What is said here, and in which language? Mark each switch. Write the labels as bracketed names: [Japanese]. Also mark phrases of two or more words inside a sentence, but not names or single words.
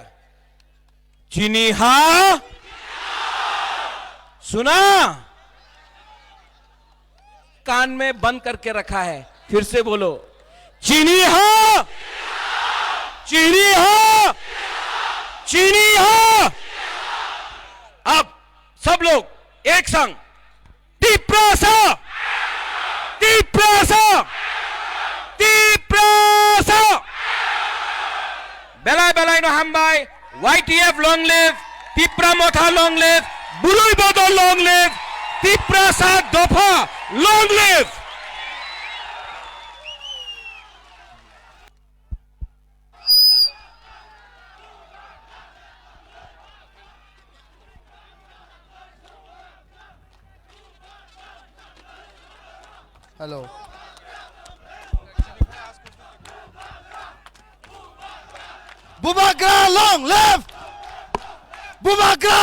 [Hindi] चीनी हा सुना, कान में बंद करके रखा है, फिर से बोलो, चीनी हा, चीनी हा, चीनी हा। अब सब लोग एक संग, [English] तिपरासा, तिपरासा, तिपरासा, [Kok Borok] बेलाई बेलाई नो हमबाई, [English] YTF long live, तिपरा मोथा long live, बुलुई बोदो long live, तिपरासा दोफा long live। हेलो, बुबागरा long live, बुबागरा